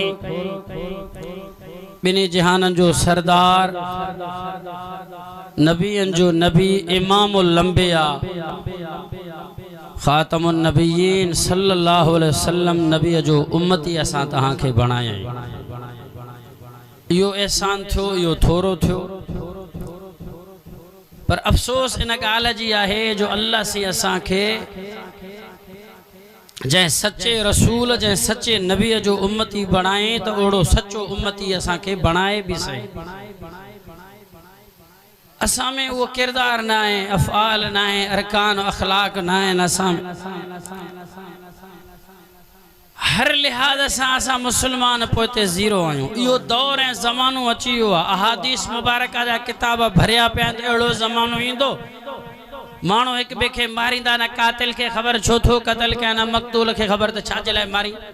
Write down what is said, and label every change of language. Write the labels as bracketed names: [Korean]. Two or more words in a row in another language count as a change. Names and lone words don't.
[Sindhi] ॿिन्ही जहाननि जो सरदार, नबियनि जो नबी, [Arabic] إمام الأنبياء, خاتم النبيين صلى الله عليه وسلم [Sindhi] नबीअ जो उम्मती असां तव्हांखे बणायईं। इहो एहसान थियो, इहो थोरो थियो, पर अफ़सोस इन ॻाल्हि जी आहे जो अल्लाह से असांखे जै सच्चे रसूल जै सच्चे नबीअ जो उम्मती बणाए तो ओड़ो सच्चो उम्मती असांखे बणाए भी सही। असां में वो किरदार ना है, अफ़आल ना है, अरकान अखलाक ना है। असां हर लिहाज असां मुसलमान पोते ज़ीरो आहियूं। इहो दौर ऐं ज़मानो अची वियो आहे। अहादीस मुबारका जा किताब भरिया पिया आहिनि। अहिड़ो ज़मानो ईंदो माण्हू हिक ॿिए खे मारींदा, न कातिल खे ख़बर छो थो क़तल कया, न मक़तूल खे ख़बर त छाजे लाइ मारी।